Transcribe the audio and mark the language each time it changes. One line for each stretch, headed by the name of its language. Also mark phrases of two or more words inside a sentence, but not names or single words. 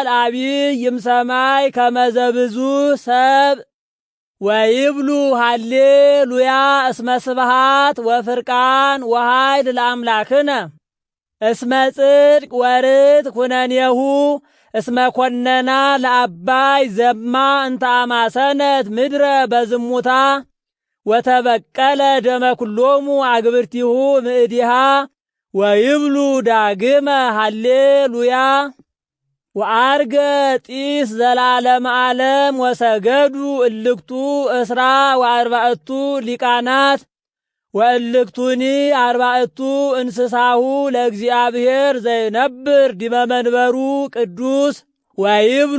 Geez: አቢይ እምሰማይ ከመ ዘብዙ ሰብእ ወይብሉ ሃሌሉያ እስመ ስብሐት ወፍርቃን ወኃይል ለአምላክነ እስመ ጽድቅ ወርት ኩነኔሁ እስመ ኮነና ለአባይ ዘማ እንተ አማሰነት ምድረ በዝሙታ ወተበቀለ ደመ ኩሎሙ አግብርቲሁ ምእዲሃ ወይብሉ ዳግመ ሃሌሉያ ወአርገ ጢስ ዘላለም ዓለም ወሰገዱ እልክቱ እስራ ወአርባዕቱ ሊቃናት ወእልክቱኒ አርባዕቱ እንስሳሁ ለእግዚአብሔር ዘይነብር ዲበ መንበሩ ቅዱስ ወይብሉ